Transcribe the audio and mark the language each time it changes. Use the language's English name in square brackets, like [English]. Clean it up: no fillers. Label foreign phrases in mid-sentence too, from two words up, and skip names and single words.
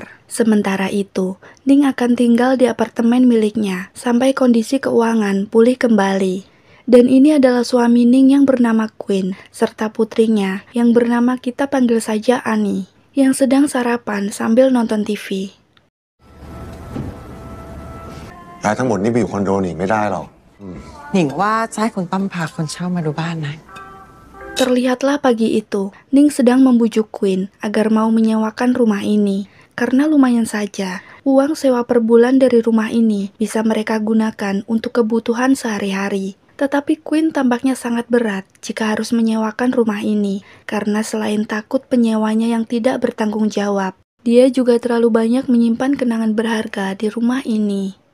[Indonesian] Sementara itu, Ning akan tinggal di apartemen miliknya sampai kondisi keuangan pulih kembali. Dan ini adalah suami Ning yang bernama Queen, serta putrinya yang bernama kita panggil saja Ani, yang sedang sarapan sambil nonton TV. [Thai] ย้ายทั้งหมดนี่ไปอยู่คอนโดหนิไม่ได้หรอก หนิงว่าจะให้คุณตั้มพาคนเช่ามาดูบ้านนะ [Indonesian] Terlihatlah pagi itu, Ning sedang membujuk Queen agar mau menyewakan rumah ini. Karena lumayan saja, uang sewa per bulan dari rumah ini bisa mereka gunakan untuk kebutuhan sehari-hari. Tetapi Queen tampaknya sangat berat jika harus menyewakan rumah ini, karena selain takut penyewanya yang tidak bertanggung jawab, dia juga terlalu banyak menyimpan kenangan berharga di rumah ini.